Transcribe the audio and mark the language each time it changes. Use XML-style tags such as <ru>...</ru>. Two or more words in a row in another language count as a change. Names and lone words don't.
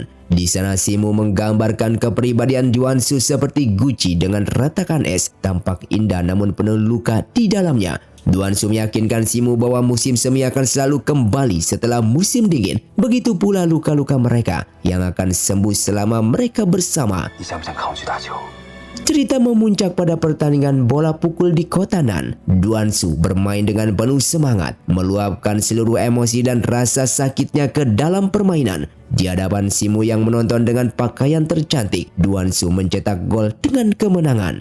<id>Di sana Simu menggambarkan kepribadian Duan Su seperti guci dengan retakan es, tampak indah namun penuh luka di dalamnya. Duan Su meyakinkan Simu bahwa musim semi akan selalu kembali setelah musim dingin. Begitu pula luka-luka mereka yang akan sembuh selama mereka bersama.</id> <zh>你想不想看我去打球？</zh> <id>Cerita memuncak pada pertandingan bola pukul di kota Nan. Duan Su bermain dengan penuh semangat, meluapkan seluruh emosi dan rasa sakitnya ke dalam permainan. Di hadapan Simu yang menonton dengan pakaian tercantik, Duan Su mencetak gol dengan kemenangan.</id>